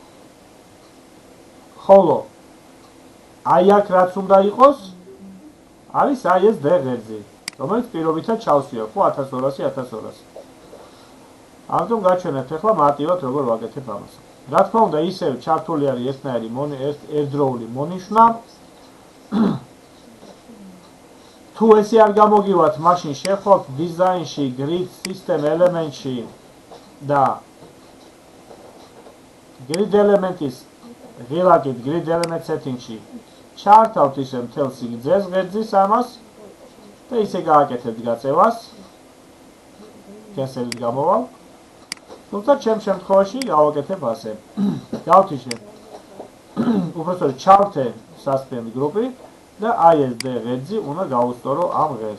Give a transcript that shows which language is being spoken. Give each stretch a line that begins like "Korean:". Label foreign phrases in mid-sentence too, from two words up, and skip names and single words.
Georgian: ხოლო აი აქ რაც უნდა იყოს, არის აი ეს D ღერძი, რომელიც პირობითად ჩავსვია, ხო 1200-1200. ამიტომ გაჩვენებთ ახლა მარტივად როგორ ვაკეთებ ამას. რა თქმა უნდა, ისევ ჩართული არის ერთნაირი ერთდროული მონიშნა. თუ ესე არ გამოგივათ, მაშინ შევხვავთ დიზაინში,
English: grid system
Georgian: ელემენტში და grid ელემენტის ღილაკით
English: grid element setting-
Georgian: ში ჩართავთ ისე მთელ სიგრძეს ღერძის ამას და ისე გააკეთებთ გაწევას. კენსელით გამოვალ. თუმცა ჩემ შემთხვევაში გავაკეთებ ასე. გავთიშე. უბრალოდ ჩავთე
English: suspend group-
Georgian: ი და აი ეს D ღერძი უნდა გავუსწორო ამ ღერძს.